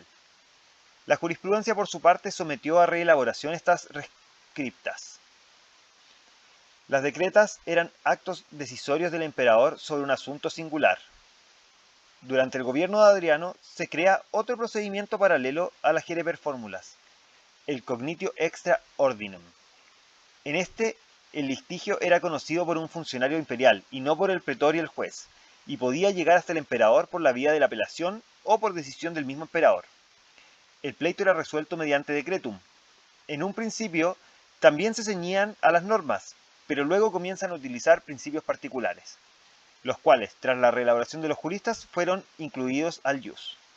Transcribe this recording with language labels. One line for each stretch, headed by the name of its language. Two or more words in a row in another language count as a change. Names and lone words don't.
Spanish: La jurisprudencia, por su parte, sometió a reelaboración estas rescriptas. Las decretas eran actos decisorios del emperador sobre un asunto singular. Durante el gobierno de Adriano se crea otro procedimiento paralelo a las Gereper Fórmulas, el
Latin: cognitio extra ordinem.
Spanish: En este, el litigio era conocido por un funcionario imperial y no por el pretor y el juez, y podía llegar hasta el emperador por la vía de la apelación o por decisión del mismo emperador. El pleito era resuelto mediante decretum. En un principio, también se ceñían a las normas, pero luego comienzan a utilizar principios particulares, los cuales, tras la reelaboración de los juristas, fueron incluidos al ius.